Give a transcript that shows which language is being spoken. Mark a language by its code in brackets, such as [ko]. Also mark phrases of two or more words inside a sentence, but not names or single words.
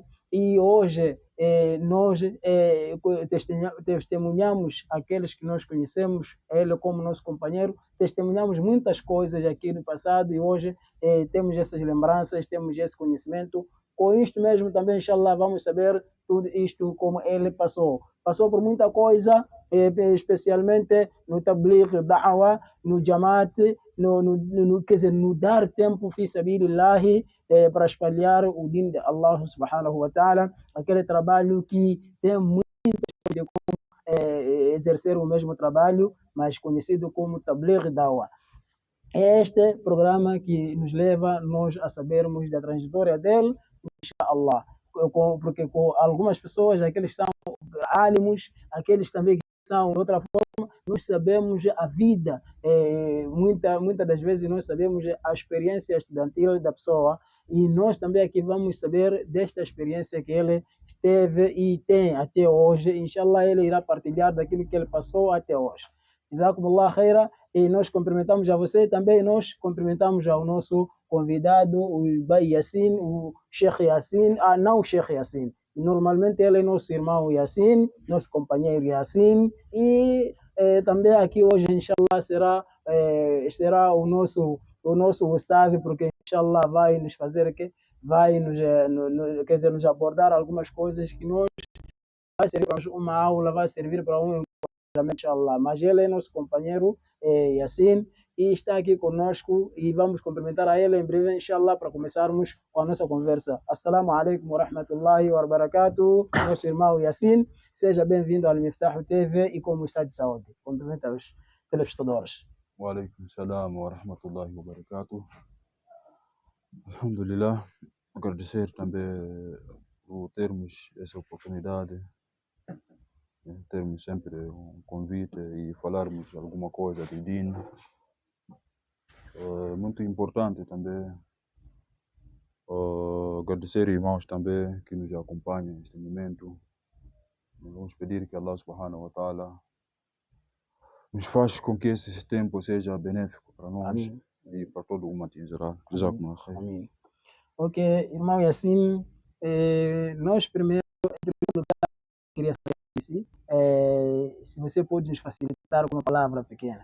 [pt] E hoje nós testemunhamos aqueles que nós conhecemos, ele como nosso companheiro, testemunhamos muitas coisas aqui no passado, e hoje temos essas lembranças, temos esse conhecimento. Com isto mesmo também, inshallah, vamos saber tudo isto como ele passou. Passou por muita coisa, especialmente no [ar] تبليغ دعوة, [pt] no jamaat, quer dizer, no dar tempo [ar] في سبيل الله, [pt] para espalhar o din de Allah [ar] سبحانه وتعالى, [pt] aquele trabalho que tem muita de como exercer o mesmo trabalho, mas conhecido como [ar] تبليغ دعوة. [pt] É este programa que nos leva nós a sabermos da trajetória dele, inshallah. Porque com algumas pessoas, aqueles são ânimos, aqueles também que são de outra forma, nós sabemos a vida, muitas das vezes nós sabemos a experiência estudantil da pessoa, e nós também aqui vamos saber desta experiência que ele teve e tem até hoje. Inshallah, ele irá partilhar daquilo que ele passou até hoje. [ar] جزاكم الله خيرا, [pt] e nós cumprimentamos a você também, nós cumprimentamos ao nosso convidado, o Bai Yassin, o Sheikh Yassin, não o Sheikh Yassin, normalmente ele é nosso irmão Yassin, nosso companheiro Yassin, e também aqui hoje, inshallah, será o nosso Gustavo, porque inshallah vai nos fazer vai quer dizer, nos abordar algumas coisas que nós vai servir para uma aula, vai servir para um inshallah. Mas ele é nosso companheiro Yassin, e está aqui conosco, e vamos cumprimentar a ele em breve, inshallah, para começarmos com a nossa conversa. [ar] السلام عليكم ورحمة الله وبركاته, [pt] nosso irmão Yassin, seja bem-vindo ao Miftah TV, e como está de saúde? Cumprimenta os telespectadores. [ar] وعليكم السلام ورحمة الله وبركاته. Alhamdulillah, [pt] agradecer também por termos essa oportunidade, termos sempre um convite e falarmos alguma coisa de din. Muito importante também agradecer irmãos também que nos acompanham neste momento. Vamos pedir que Allah [ar] سبحانه وتعالى [pt] nos faz com que esse tempo seja benéfico para nós. Amém. E para todo o umat em geral. Amém. Ok, irmão Yassin, nós primeiro queria saber se você pode nos facilitar com uma palavra pequena.